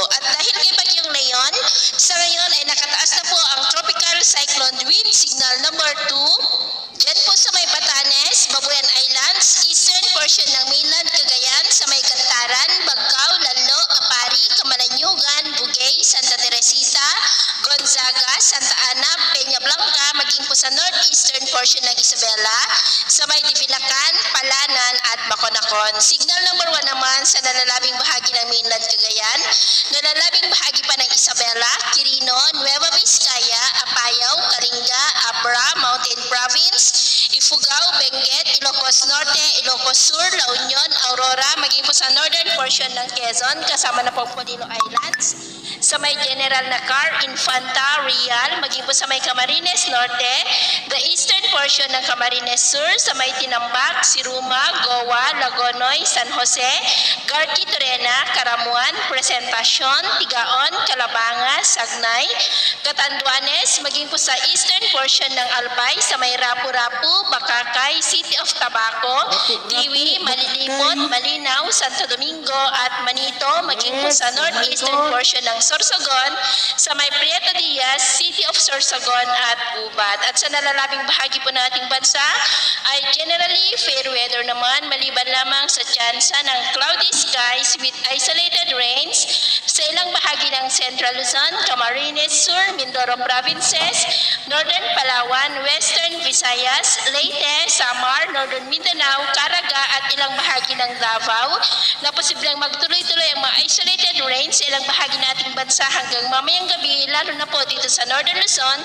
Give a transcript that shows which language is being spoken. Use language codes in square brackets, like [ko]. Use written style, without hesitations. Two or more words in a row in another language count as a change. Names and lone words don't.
[tl] At dahil kay Bagyong Leon, sa ngayon ay nakataas na po ang [en] tropical cyclone wind signal number 2 [tl] dyan po sa may Batanes, Babuyan Islands, [en] eastern portion [tl] ng mainland Cagayan, sa may Kantaran, Bagcao, Lalo, Apari, Camalanyugan, Bugay, Santa Teresita, Gonzaga, Santa Ana, Peña Blanca, maging po sa [en] northeastern portion [tl] ng Isabela, sa may Divilacan, Palanan at Maconacon. [en] Signal number 1 [tl] naman sa nalalabing bahagi ng mainland Cagayan, nalalabing bahagi pa ng Isabela, Quirino, Nueva Vizcaya, Apayao, Kalinga, Abra, Mountain Province, Ifugao, Benguet, Ilocos Norte, Ilocos Sur, La Union, Aurora, maging po sa [en] northern portion [tl] ng Quezon, kasama na po Polillo Islands, sa may General Nacar, Infanta, Real, maging po sa may Camarines Norte, [en] the eastern portion [tl] ng Camarines Sur, sa may Tinambak, Siruma, Goa, Lagonoy, San Jose, Garki, Torena, Caramuan, Presentacion, Tigaon, Calabanga, Sagnay, Catanduanes, maging po sa [en] eastern portion [tl] ng Albay, sa may Rapu-Rapu, Bakakay, City of Tabaco, Tiwi, Malilipot, Malinaw, Santo Domingo at Manito, maging po sa [en] northeastern portion [tl] ng Sorsogon, sa may Prieto Diaz, City of Sorsogon at Gubat. At sa nalalabing bahagi po ng ating bansa ay [en] generally fair weather [tl] naman, maliban lamang sa tsansa ng [en] cloudy skies with isolated rains [tl] sa ilang bahagi ng Central Luzon, Camarines Sur, Mindoro Provinces, Northern Palawan, Western Visayas, Leyte, Samar, Northern Mindanao, Caraga at ilang bahagi ng Davao, na posibleng magtuloy-tuloy ang mga [en] isolated rains [tl] sa ilang bahagi nating bansa hanggang mamayang gabi, lalo na po dito sa Northern Luzon.